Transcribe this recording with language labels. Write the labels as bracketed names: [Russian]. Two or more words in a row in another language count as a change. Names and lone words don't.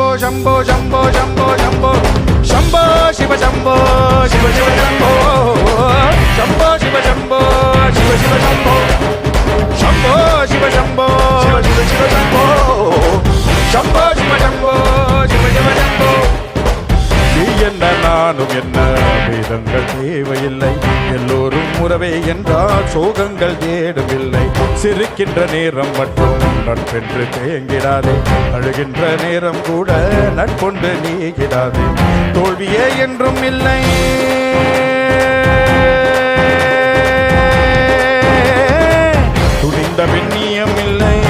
[Sanskrit] शंभो शंभो शंभो शंभो शंभो शिव शंभो शिव शिव शंभो शंभो शिव शंभो शिव शिव शंभो शंभो शिव शंभो शिव शिव शिव शंभो शंभो शिव शंभो शिव शिव शंभो [Tamil] நீ என்ன நானும் என்ன வேதங்கள் தேவையில்லை எல்லோரும் உறவே என்றால் சோகங்கள் தேடவில்லை சிரிக்கின்ற நேரம் மட்டும் நட்பென்று தேங்கிடாதே அழுகின்ற நேரம் கூட நட்பொண்டு நீங்கிடாதே தோல்வியே என்றும் இல்லை துணிந்த பெண்ணியம் இல்லை